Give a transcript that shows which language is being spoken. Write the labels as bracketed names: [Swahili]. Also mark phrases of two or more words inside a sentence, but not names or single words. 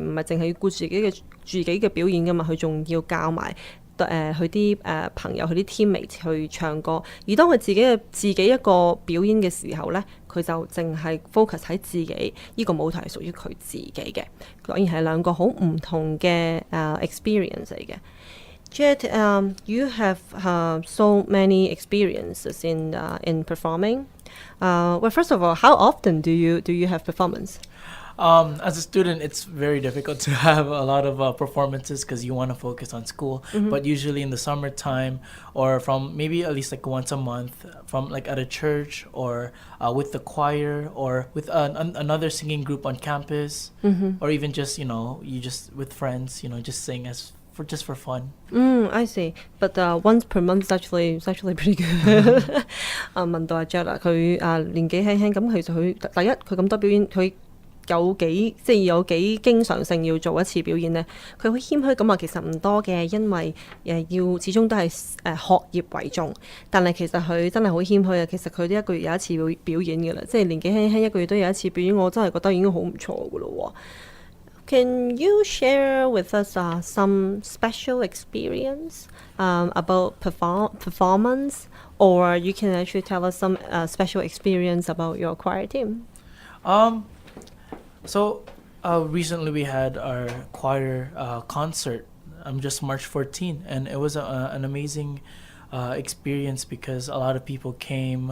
[Cantonese] 唔係淨係要顧自己嘅表演㗎嘛，佢仲要教埋佢啲朋友佢啲 teammate 去唱歌，而當佢自己一個表演嘅時候呢，佢就淨係 focus 喺自己呢個舞台係屬於佢自己嘅，果然係兩個好唔同嘅experience 嚟嘅。 [English] Jed, you have so many experiences in performing. Well, first of all, how often do you have performance? As a student, it's very difficult to have a lot of performances because you want to focus on school. But usually in the summertime, or from maybe at least like once a month, from like at a church, or with the choir, or with another singing group on campus, or even just you just with friends, just sing just for fun. I see. But once per month is actually pretty good. [Cantonese] 問到阿 Jed 啦，佢年紀輕輕咁，其實佢第一佢咁多表演，佢有幾經常性要做一次表演呢？佢好謙虛咁話，其實唔多嘅，因為要始終都係學業為重。但係其實佢真係好謙虛啊！其實佢呢一個月有一次表演嘅啦，即係年紀輕輕一個月都有一次表演，我真係覺得已經好唔錯嘅咯喎。 [English] Can you share with us some special experience about performance, or you can actually tell us some special experience about your choir team? So recently we had our choir concert just March 14, and it was an amazing experience because a lot of people came.